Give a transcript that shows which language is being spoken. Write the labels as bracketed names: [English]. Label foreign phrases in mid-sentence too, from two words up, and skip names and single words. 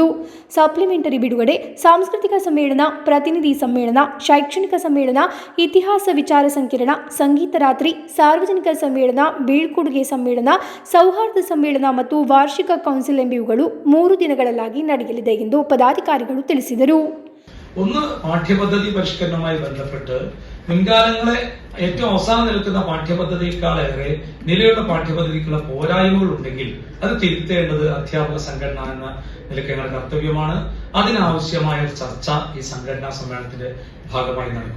[Kannada] ಸಪ್ಲಿಮೆಂಟರಿ ಬಿಡುಗಡೆ, ಸಾಂಸ್ಕೃತಿಕ ಸಮ್ಮೇಳನ, ಪ್ರತಿನಿಧಿ ಸಮ್ಮೇಳನ, ಶೈಕ್ಷಣಿಕ ಸಮ್ಮೇಳನ, ಇತಿಹಾಸ ವಿಚಾರ ಸಂಕಿರಣ, ಸಂಗೀತ ರಾತ್ರಿ, ಸಾರ್ವಜನಿಕ ಸಮ್ಮೇಳನ, ಬೀಳ್ಕೊಡುಗೆ ಸಮ್ಮೇಳನ, ಸೌಹಾರ್ದ ಸಮ್ಮೇಳನ ಮತ್ತು ವಾರ್ಷಿಕ ಕೌನ್ಸಿಲ್ ಎಂಬಿವುಗಳು 3 ದಿನಗಳಲ್ಲಾಗಿ ನಡೆಯಲಿದೆ ಎಂದು പദാധികാരികൾ ತಿಳಿಸಿದರು. [Malayalam] ഒന്ന് പാഠ്യപദ്ധതി പരിഷ്കരണവുമായി ബന്ധപ്പെട്ട് മുൻകാലങ്ങളെ ഏറ്റവും അവസാനം നിൽക്കുന്ന പാഠ്യപദ്ധതിയേക്കാളേറെ നിലവിലുള്ള പാഠ്യപദ്ധതിക്കുള്ള പോരായ്മകൾ ഉണ്ടെങ്കിൽ അത് തിരുത്തേണ്ടത് അധ്യാപക സംഘടന എന്ന നിലയ്ക്ക് ഞങ്ങളുടെ കർത്തവ്യമാണ്. അതിനാവശ്യമായ ചർച്ച ഈ സംഘടനാ സമ്മേളനത്തിന്റെ ഭാഗമായി നടക്കും.